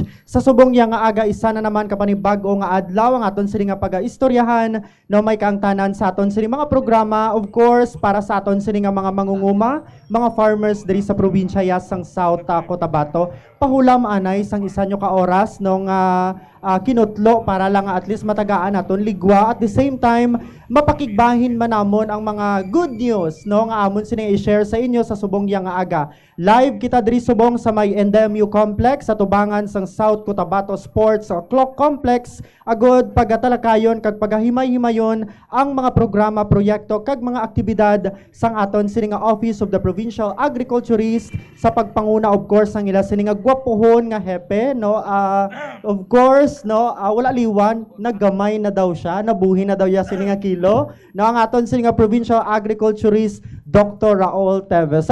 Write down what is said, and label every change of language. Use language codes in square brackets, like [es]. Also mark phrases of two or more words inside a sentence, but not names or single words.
[hil] Sa subong yang nga aga isa na naman kapanibago nga adlaw ang aton sini nga pagaistoryahan no may kaangtanan sa aton sini mga programa, [en] of course, [hil] para sa aton sini nga mga mangunguma, mga farmers diri sa probinsya sang South Cotabato. Pahulam anay sang isa nyo ka oras nung kinutlo para lang [en] at least [hil] matagaan naton ligwa [en] at the same time [hil] mapakigbahin man namon ang mga [en] good news [hil] no nga amon sini i-share sa inyo sa subong yang nga aga. Live kita diri subong sa may NDMU Complex sa tubangan sang South Cotabato Sports Clock Complex agod pagatalakayon kag pagahimay-himayon ang mga programa, proyekto kag mga aktibidad sang aton sini nga Office of the Provincial Agriculturist sa pagpanguna [en] of course [hil] ang ila sini nga gwapohon nga hepe no [en] of course [hil] no wala liwan naggamay na daw siya nabuhi na daw ya sini nga kilo no ang aton sini nga Provincial Agriculturist Dr. Raul Teves.